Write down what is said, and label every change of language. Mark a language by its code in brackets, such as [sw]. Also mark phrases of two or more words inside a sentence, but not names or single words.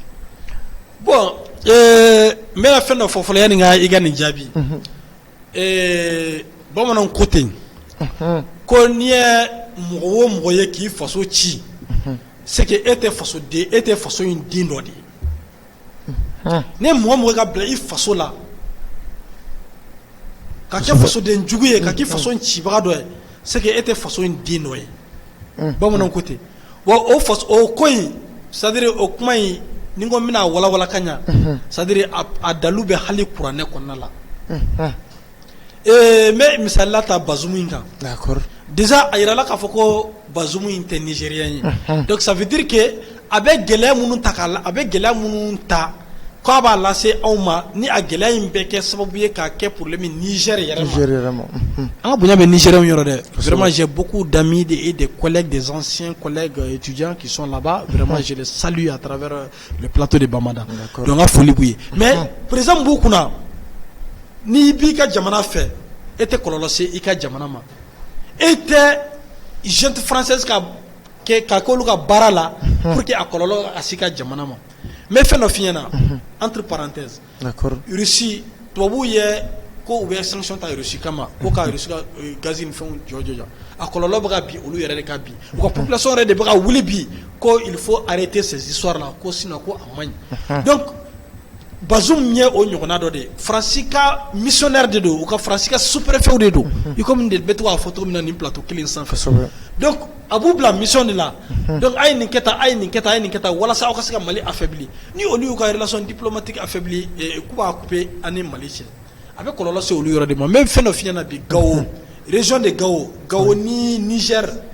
[bm] Bon n bɛna fɛn dɔ fɔ fɔlɔ yanni i ka nin jaabi bamananw ko ten ko n'i ye mɔgɔ o mɔgɔ ye k'i faso ci [fr] c'est que [bm] e tɛ faso in den dɔ de ye ni mɔgɔ mɔgɔ ka bila i faso la ka kɛ fasoden jugu ye ka k'i faso in cibaga dɔ ye [fr] c'est que [bm] e tɛ faso in den dɔ ye bamananw ko ten wa o ko in [fr] c'est à dire [bm] o kuma in ni ko n bɛna walawala ka ɲɛ [fr] c'est à dire [bm] a dalu bɛ hali kuranɛ kɔnɔna la n bɛ misali la ta Bazoum in kan déjà a yirala k'a fɔ ko Bazoum in tɛ nigérien ye [fr] donc ça veut dire que [bm] a bɛ gɛlɛya minnu ta k'a b'a lase anw ma ni a gɛlɛya in bɛ kɛ sababu ye k'a kɛ problème Niger yɛrɛ ma an ka bonya bɛ Nigériens yɔrɔ dɛ [fr] vraiment j'ai beaucoup d'amis et des collègues, des anciens collègues étudiants qui sont là-bas vraiment je les salue à travers le plateau de Bamada [bm] donc n ka foli b'u ye mais président b'u kunna n'i b'i ka jamana fɛ e tɛ kɔlɔlɔ se i ka jamana ma e tɛ [fr] junte française [bm] ka k'olu ka baara la pour que a kɔlɔlɔ a se i ka jamana ma n bɛ fɛn dɔ f'i ɲɛna [fr] entre parenthèses [bm] Russie tubabuw ye ko u bɛ sanction ta Russie kama ko ka Russie ka gaz ni fɛnw jɔ a kɔlɔlɔ bɛ ka bin olu yɛrɛ de ka bin u ka population yɛrɛ de bɛ ka wuli bi ko [fr] il faut arrêter ces histoires là [bm] ko sinon ko a man ɲi donc Bazoum ye o ɲɔgɔnna dɔ de ye Faransi ka missionnaire de don u ka Faransi ka sous-préfet de don i comme de bɛ to k'a fɔ cogo min na nin plateau kelen sanfɛ donc a b'u bila mission de la donc a ye nin kɛ tan a ye nin kɛ tan a ye nin kɛ tan walasa aw ka se ka Mali affaibli ni olu y'u ka [fr] relation diplomatique [bm] affaibli k'u b'a couper ani Mali cɛ a bɛ kɔlɔlɔ se olu yɔrɔ de ma n bɛ fɛn dɔ f'i ɲɛna bi Gao région de Gao ni Niger